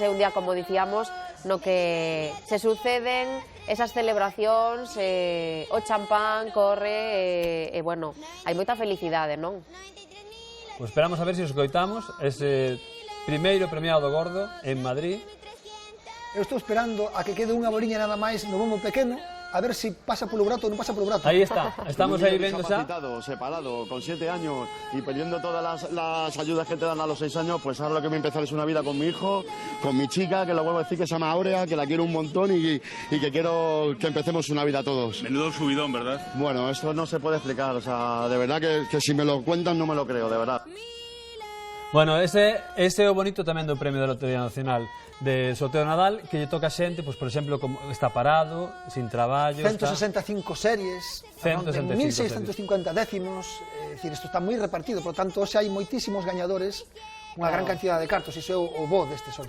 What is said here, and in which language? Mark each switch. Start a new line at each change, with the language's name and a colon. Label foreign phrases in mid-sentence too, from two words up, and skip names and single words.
Galician: É un día, como dicíamos, no que se suceden esas celebracións, o champán corre, e bueno, hai moita felicidade, non? Pois esperamos a ver se os coitamos ese primeiro premiado gordo en Madrid. Eu estou esperando a que quede unha boliña nada máis no bombo pequeno, a ver si pasa polo brato ou non pasa polo brato. Aí está, estamos aí vendo xa.
Spanish: Separado, con 7 años y perdiendo todas las ayudas que te dan a los 6 años, pues ahora lo que me empezar es una vida con mi hijo, con mi chica, que lo vuelvo a decir, que se llama Aurea, que la quiero un montón y que quiero que empecemos una vida todos. Menudo subidón, ¿verdad? Bueno, esto no se puede explicar, o sea, de verdad que si me lo cuentan no me lo creo, de verdad. Bueno,
Galician: ese é o bonito tamén do Premio da Lotería Nacional de sorteo Nadal, que lle toca a xente, pois, por exemplo, como está parado, sin traballo... 165 series, 1.650 décimos, é dicir, isto está moi repartido, por tanto, hoxe hai moitísimos gañadores, unha gran cantidad de cartos, iso é o bo deste sorteo.